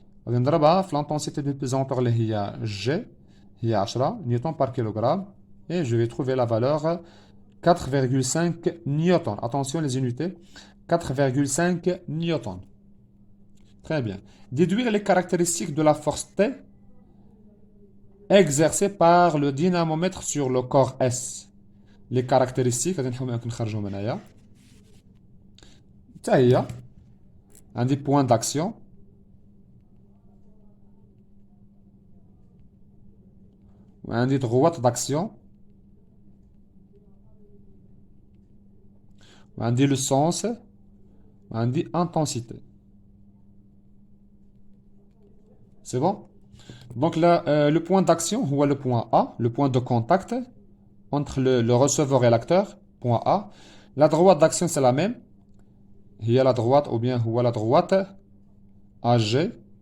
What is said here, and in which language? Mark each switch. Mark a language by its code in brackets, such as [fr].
[ar] غادي نضربها في [fr] l'intensité de pesanteur [ar] اللي هي G هي 10 نيوتن [fr] par kilogramme et je vais trouver la valeur 4,5 newtons. Attention les unités, 4,5 newtons. Très bien. Déduire les caractéristiques de la force T exercée par le dynamomètre sur le corps S. Les caractéristiques [ar] غادي نحاول نخرجهم هنايا حتى هي عندي [fr] point d'action [ar] وعندي [fr] droite d'action [ar] وعندي [fr] le sens [ar] وعندي intensité. [fr] C'est bon? Donc là, le point d'action ou le point A, le point de contact entre le receveur et l'acteur, point A. La droite d'action c'est la même. Il y a la droite ou bien la droite AG.